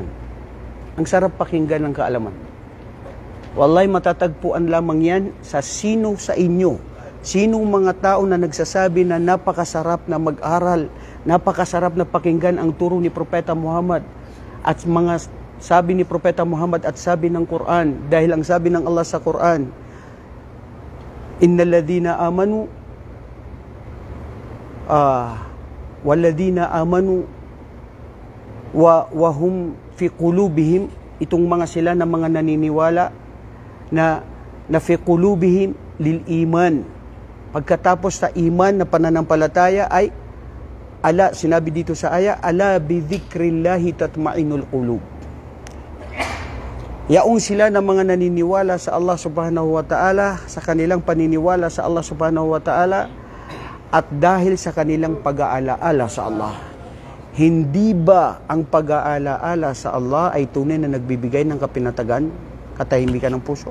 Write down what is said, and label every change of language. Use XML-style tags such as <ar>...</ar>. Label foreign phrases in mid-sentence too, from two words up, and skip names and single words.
<tl>Ang sarap pakinggan ng kaalaman. Wallahi matatagpuan lamang yan sa sino sa inyo. Sinong mga tao na nagsasabi na napakasarap na mag-aral, napakasarap na pakinggan ang turo ni Propeta Muhammad at mga sabi ni Propeta Muhammad at sabi ng Quran, dahil ang sabi ng Allah sa Quran,</tl> <ar>إن الذين آمنوا والذين آمنوا وهم في قلوبهم,</ar> <tl>itong mga sila na mga naniniwala na</tl> <ar>في قلوبهم للإيمان.</ar> <tl>Pagkatapos sa iman na pananampalataya ay sinabi dito sa aya,</tl> <ar>ألا بذكر الله تطمئن القلوب.</ar> <tl>Yaong sila na mga naniniwala sa Allah</tl> <ar>سبحانه وتعالى,</ar> <tl>sa kanilang paniniwala sa Allah</tl> <ar>سبحانه وتعالى,</ar> <tl>at dahil sa kanilang pag-aalaala sa Allah. Hindi ba ang pag-aalaala sa Allah ay tunay na nagbibigay ng kapinatagan, katahimikan ng puso?</tl>